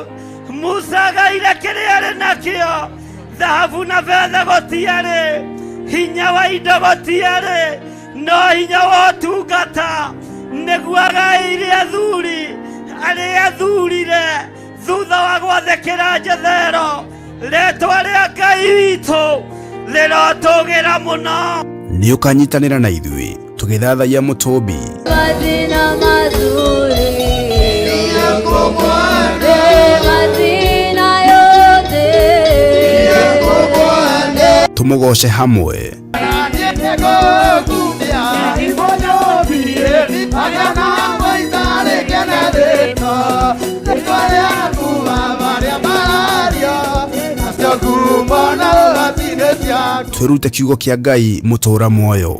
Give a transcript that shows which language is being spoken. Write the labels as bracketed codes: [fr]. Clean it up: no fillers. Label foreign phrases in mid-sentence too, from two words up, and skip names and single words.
[ki] Musa gaire kĩrĩa arĩ nakĩo, thahabu na betha gũtiarĩ, hinya wa indo gũtiarĩ, no hinya wa ũtungata nĩguo agaĩire athuri arĩa athurire thutha wa gwathĩkĩra Jethero. Rĩĩtwa rĩa Ngai witũ rĩrotũgĩra mũno. Nĩ ũkanyitanĩra na ithuĩ tũgĩthathaiya Mũtũmbi. [sw] Mazina mazuri mazina yote [ki] tũmũgoce hamwe. Twĩrute kiugo kĩa Ngai mũtũũra muoyo.